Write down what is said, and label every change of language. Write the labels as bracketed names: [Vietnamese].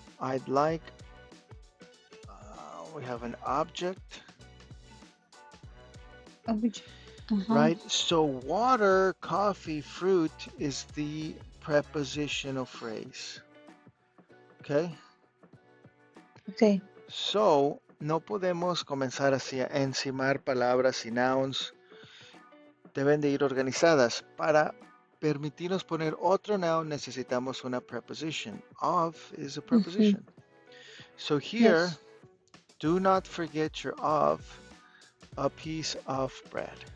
[English] I'd like, we have an object, Uh-huh. right? So water, coffee, fruit is the prepositional phrase. Okay? Okay. [Spanish] So no podemos comenzar así a encimar palabras y nouns. Deben de ir organizadas. Para permitirnos poner otro noun necesitamos una preposition. [English] Of is a Mm-hmm. preposition. So here, Yes. do not forget your of, a piece of bread.